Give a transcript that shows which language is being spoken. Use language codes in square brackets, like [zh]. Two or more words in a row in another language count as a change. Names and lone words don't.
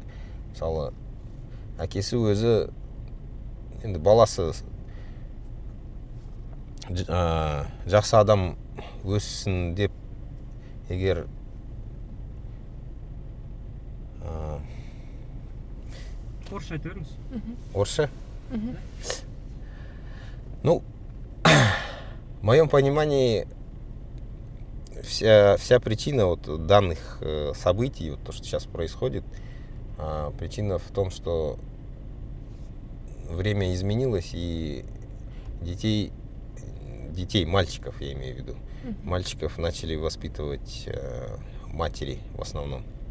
[kk] Мысалы, әкесі өзі, енді баласы жақсы адам өссін деп, егер орысша айта беріңіз. Орысша? [ru] Ну, в моем понимании, вся причина вот данных событий, вот то, что сейчас происходит, причина в том, что время изменилось, и детей, мальчиков, я имею в виду, мальчиков начали воспитывать матери в основном.